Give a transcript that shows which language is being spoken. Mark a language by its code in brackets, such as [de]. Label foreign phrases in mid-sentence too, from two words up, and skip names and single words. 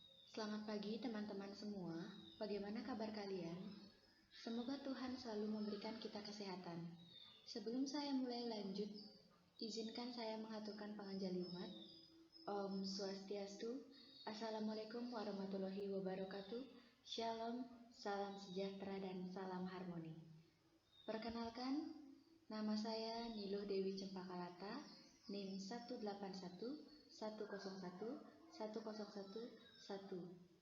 [id] Selamat pagi teman-teman semua, bagaimana kabar kalian? Semoga Tuhan selalu memberikan kita kesehatan. Sebelum saya mulai lanjut, izinkan saya mengaturkan [ban] panganjali umat. Om Swastiastu, [ar] السلام عليكم ورحمة الله وبركاته, [id] Shalom, salam sejahtera dan salam harmoni. Perkenalkan, nama saya Niluh Dewi Cempaka, NIM 181 101 1011.